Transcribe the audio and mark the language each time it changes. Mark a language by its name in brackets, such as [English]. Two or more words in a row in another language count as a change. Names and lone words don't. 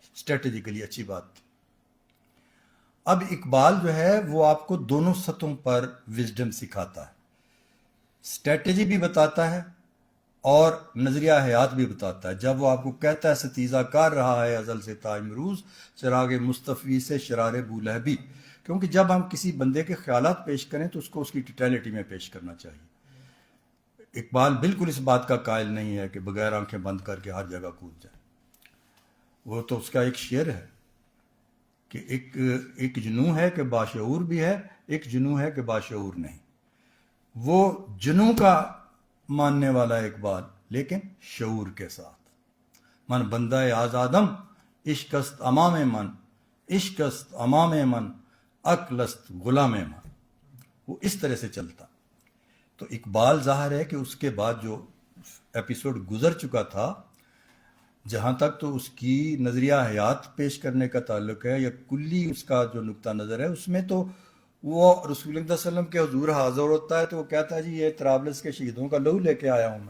[Urdu] اسٹریٹجیکلی اچھی بات تھی۔ اب اقبال جو ہے وہ آپ کو دونوں سطحوں پر وزڈم سکھاتا ہے، اسٹریٹجی بھی بتاتا ہے اور نظریہ حیات بھی بتاتا ہے۔ جب وہ آپ کو کہتا ہے ستیزہ کار رہا ہے ازل سے تا امروز، چراغ مصطفی سے شرار بولہبی، کیونکہ جب ہم کسی بندے کے خیالات پیش کریں تو اس کو اس کی ٹوٹیلٹی میں پیش کرنا چاہیے۔ اقبال بالکل اس بات کا قائل نہیں ہے کہ بغیر آنکھیں بند کر کے ہر جگہ کود جائے۔ وہ تو اس کا ایک شعر ہے کہ ایک جنوں ہے کہ باشعور بھی ہے، ایک جنوں ہے کہ باشعور نہیں۔ وہ جنوں کا ماننے والا اقبال، لیکن شعور کے ساتھ۔ [Persian] من بندہ آزادم عشق است امام من، عشق است امام من، عقل است غلام من۔ [Urdu] وہ اس طرح سے چلتا۔ تو اقبال ظاہر ہے کہ اس کے بعد جو ایپیسوڈ گزر چکا تھا، جہاں تک تو اس کی نظریہ حیات پیش کرنے کا تعلق ہے یا کلی اس کا جو نقطہ نظر ہے، اس میں تو وہ رسول اللہ صلی اللہ علیہ وسلم کے حضور حاضر ہوتا ہے تو وہ کہتا ہے جی یہ طرابلس کے شہیدوں کا لہو لے کے آیا ہوں میں۔